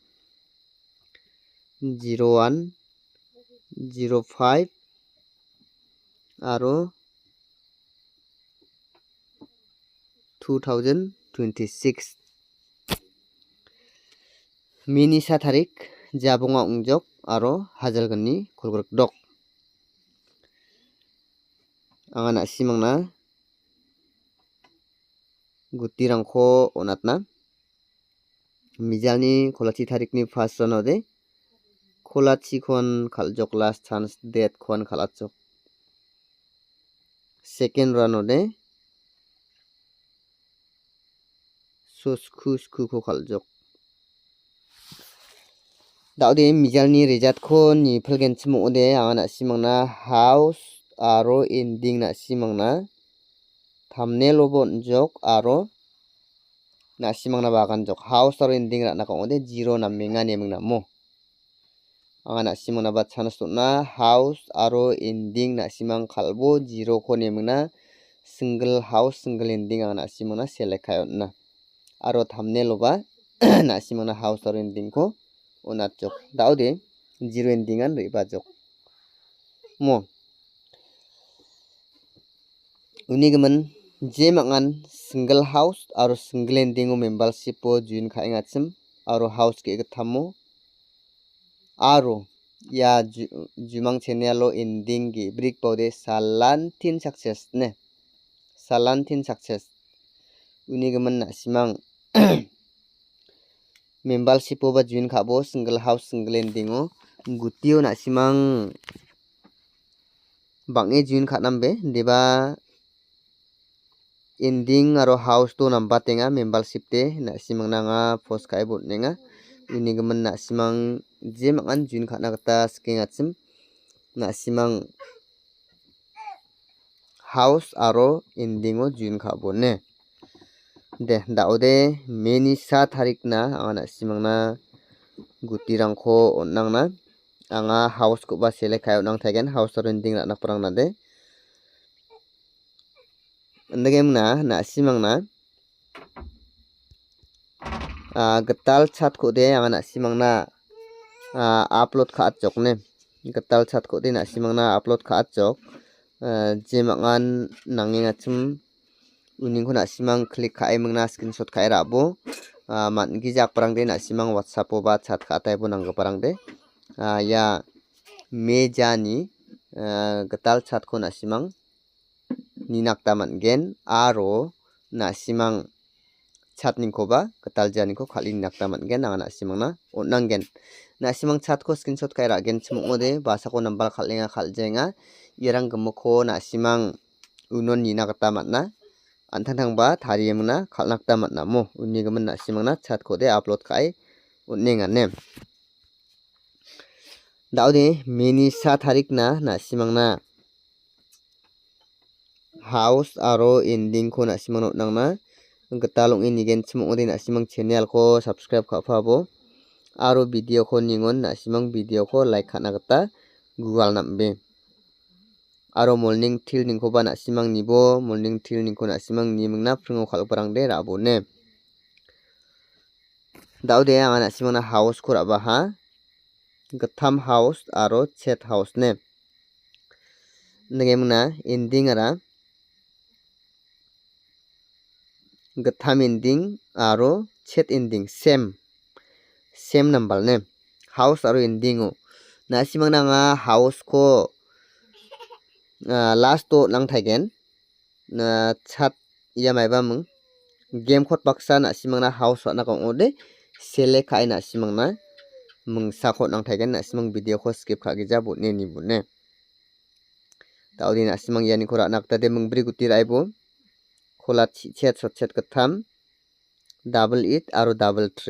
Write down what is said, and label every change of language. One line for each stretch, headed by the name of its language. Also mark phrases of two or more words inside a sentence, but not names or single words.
Garo: 01 05 aro 2026 mini sa tarik jabonga ungjok aro hajalgani kolgrok dok angana simangna gutirangko onatna mijalni kolachi tarikni first ranode kolachi kon khaljok
English: last chance date
Garo: kon khalachok second ranode sosku ko khaljok daude mijalni result ko ni phalgen chimode angana simangna house aro ending na simangna thumbnail obon jok aro na simangna bagan jok house aro ending ra na kongode 0 na menga nemingna mo angana simangna ba chance na house aro ending na simang khalbo 0 ko nemingna
English: single house single ending
Garo: angana simangna select kayotna aro thumbnail oba na simangna house aro ending ko onat jok daude 0 ending an riba jok mo unigemen je mangan
English: single house
Garo: aro
English: single ending
Garo: o membership o join khaingachim aro house ke thamo aro ya jumang channel o ending gi break pode salantin success ne salantin success unigemen na simang membership o ba join khabo
English: single house single ending
Garo: o gutio na simang bange join khanambe deba ending aro house to namba tenga membership te na simang nanga post kai bot nenga unigemen na simang je mangan join khana gita skengachim na simang house aro ending o join khabo ne de daude meni sa tarik na angana simangna gutirangko onnangna anga house ko ba select kayo nang thagen house aro ending ra nakprang na de andagemna na simangna getal chat ko de angana simangna upload kha achok ne getal chat ko de na simangna upload kha achok je mangan nangengachim uningko na simang click khai mangna screenshot khai rabo matgi jakprang de na simang whatsapp o ba chat kha taibo nangparang de ya mejani getal chat ko na simang ninakta mangen aro na simang chat ningko ba getal jani ko khali ninakta mangen na simangna onnanggen na simang chat ko screenshot khai ragen chimode basa ko number khalenga khaljenga yerang gemoko na simang unon ninakta manna antang ba thariyemna khalnakta manna mo unigemen na simangna chat ko de upload khai unnenga ne daude meni sa tarik na simangna house aro ending ko na simang nangna getalong inigen chimode na simang channel ko subscribe khapabo aro video ko ningon na simang video ko like khana gita gual nambe aro
English: morning till
Garo: ningko ba na simang nibo
English: morning till
Garo: ningko na simang nimingna phringo khalparang de rabo ne daude angana simangna house ko raba ha getham house aro
English: chat house
Garo: ne ngemna ending ara getham ending aro
English: chat ending same number
Garo: ne house aro ending o na simangna nga house ko last to nang thaigen na chat ya maiba mung game khot baksa na simangna house na kong ode select khai na simangna mung sa khot nang thaigen na simang video ko skip khagi ja bot ne ni bot ne taudi na simang yani khora nakta de mung bri guti raibo khola chat chat katham 88 aro 33